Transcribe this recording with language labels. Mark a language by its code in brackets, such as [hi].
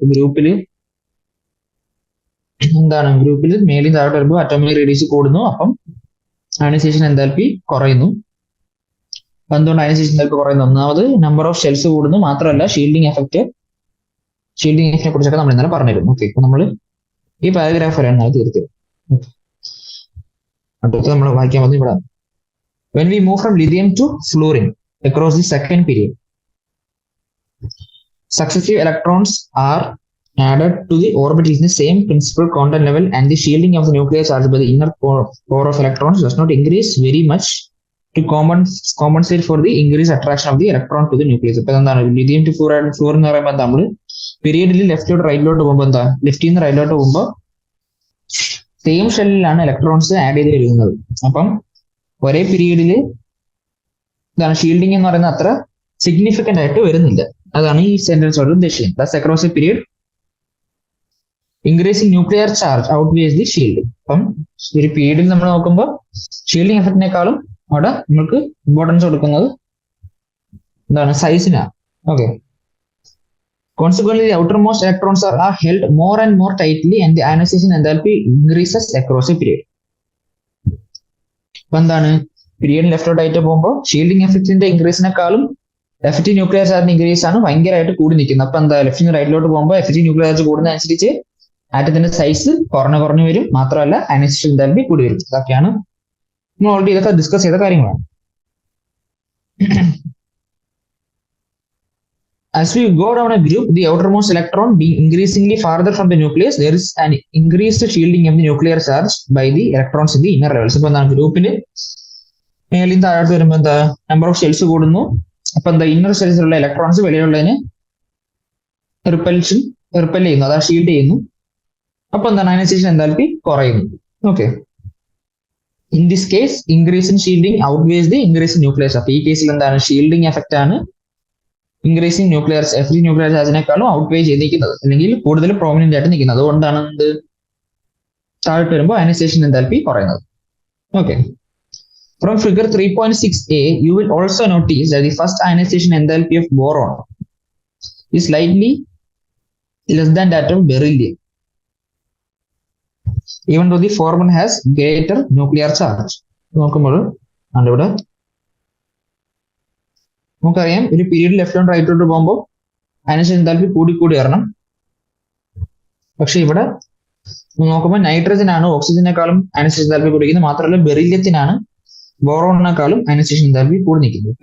[ml] ഗ്രൂപ്പിൽ ഗ്രൂപ്പിൽ മേലിൽ താഴോട്ട് വരുമ്പോൾ അറ്റോമിക് റേഡിയസ് കൂടുന്നു, അപ്പം അയനൈസേഷൻ എൻതാൽപ്പി കുറയുന്നു. അപ്പൊ എന്തുകൊണ്ട് അയനൈസേഷൻ എൻതാൽപ്പി കുറയുന്നു? ഒന്നാമത് നമ്പർ ഓഫ് ഷെൽസ് കൂടുന്നു, മാത്രമല്ല ഷീൽഡിംഗ് എഫക്റ്റിനെ കുറിച്ചൊക്കെ നമ്മൾ ഇന്നലെ പറഞ്ഞിരുന്നു. ഓക്കെ, ഇപ്പൊ നമ്മൾ ഈ പാരഗ്രാഫ് വരെയാണ് തീർത്തത്. അടുത്ത് നമ്മൾ വായിക്കാൻ വന്നു ഇവിടെ. [en] When we move from lithium to fluorine across the second period, successive electrons are added to the orbit in the same principal quantum level, and the shielding of the nuclear charge by the inner core of electrons does not increase very much to compensate for the increased attraction of the electron to the nucleus. [ml] ഇപ്പൊ എന്താണ് lithium to fluorine എന്ന് പറയുമ്പോൾ നമ്മൾ പീരീഡിൽ ലെഫ്റ്റിലോട്ട് റൈറ്റിലോട്ട് പോകുമ്പോൾ എന്താ, ലെഫ്റ്റിൽ നിന്ന് റൈറ്റിലോട്ട് പോകുമ്പോൾ സെയിം ഷെല്ലിലാണ് ഇലക്ട്രോൺസ് ആഡ് ചെയ്ത് വരുന്നത്. അപ്പം ഒരേ പീരീഡിൽ എന്താണ് ഷീൽഡിംഗ് എന്ന് പറയുന്നത് അത്ര സിഗ്നിഫിക്കന്റ് ആയിട്ട് വരുന്നില്ല. അതാണ് ഈ സെന്റൻസോട് ഉദ്ദേശിക്കുന്നത്. [en] Thus across a period increasing nuclear charge outweighs the shielding. [ml] അപ്പം ഒരു പീരീഡിൽ നമ്മൾ നോക്കുമ്പോൾ ഷീൽഡിംഗ് എഫക്റ്റിനേക്കാളും അവിടെ നമ്മൾക്ക് ഇമ്പോർട്ടൻസ് കൊടുക്കുന്നത് എന്താണ്, സൈസിനാണ്. [en] Okay, consequently the outermost electrons are held more and more tightly and the ionization enthalpy increases across a period. [ml] അപ്പൊ എന്താണ്, പീരീഡ് ലെഫ്റ്റോട്ട് ആയിട്ട് പോകുമ്പോൾ shielding എഫക്റ്റിന്റെ ഇൻക്രീസിനെക്കാളും effective nuclear charge increase ആണ് ഭയങ്കരമായിട്ട് കൂടി നിൽക്കുന്നത്. അപ്പൊ എന്താ, ലെഫ്റ്റിന് റൈറ്റിലോട്ട് പോകുമ്പോൾ എഫക്റ്റീവ് ന്യൂക്ലിയർ ചാർജ് കൂടുന്നതനുസരിച്ച് ആറ്റത്തിന്റെ സൈസ് കുറഞ്ഞു വരും, മാത്രമല്ല അയനൈസേഷൻ എൻതാൽപ്പി കൂടി വരും. ഇതൊക്കെയാണ് നമ്മൾ ഓൾറെഡി ഇതൊക്കെ ഡിസ്കസ് ചെയ്ത കാര്യങ്ങളാണ്. [en] As we go down a group, the outermost electron being increasingly farther from the nucleus, there is an increased shielding of the nuclear charge by the electrons in the inner levels. [ml] ഇപ്പൊ എന്താണ്, ഗ്രൂപ്പിന് മേലിൽ താഴോട്ട് വരുമ്പോൾ എന്താ, number of shells കൂടുന്നു. അപ്പൊ എന്താ, ഇന്നർ ഷെൽസിലുള്ള ഇലക്ട്രോൺസ് വെളിയിലുള്ളതിന് റിപ്പൽ ചെയ്യുന്നു, അതാ ഷീൽഡ് ചെയ്യുന്നു. അപ്പൊ എന്താണ്, അയനൈസേഷൻ എൻതാൽപ്പി കുറയുന്നു. [en] Okay, in this case increase in shielding outweighs the increase in nuclear. [ml] അപ്പൊ ഈ കേസിൽ എന്താണ്, ഷീൽഡിംഗ് എഫക്റ്റ് ആണ് ഇൻക്രീസിംഗ് ന്യൂക്ലിയർ എഫക്റ്റീവ് ന്യൂക്ലിയർ ചാർജിനേക്കാളും ഔട്ട്വേ ചെയ്തിരിക്കുന്നത്, അല്ലെങ്കിൽ കൂടുതൽ പ്രോമിനന്റ് ആയിട്ട് നിൽക്കുന്നത്. അതുകൊണ്ടാണ് എന്ത്, താഴോട്ട് വരുമ്പോൾ അയനൈസേഷൻ എൻതാൽപ്പി കുറയുന്നത്. [en] Okay, from figure 3.6a you will also notice that the first ionization enthalpy of boron is slightly less than that of beryllium, even though the former has greater nuclear charge. [ml] നോക്കുമ്പോൾ ഇവിടെ നമുക്കറിയാം, ഒരു period left റൈറ്റിലോട്ട് പോകുമ്പോൾ ionisation enthalpy കൂടി വരണം. പക്ഷെ ഇവിടെ നോക്കുമ്പോൾ നൈട്രജനാണ് ഓക്സിജനേക്കാളും അയനൈസേഷൻ എൻതാൽപ്പി കൂടിക്കുന്നത്, മാത്രമല്ല ബെറിലിയത്തിനാണ് ബോറോണിനേക്കാളും അയനൈസേഷൻ എൻതാൽപ്പി കൂടി നിൽക്കുന്നത്.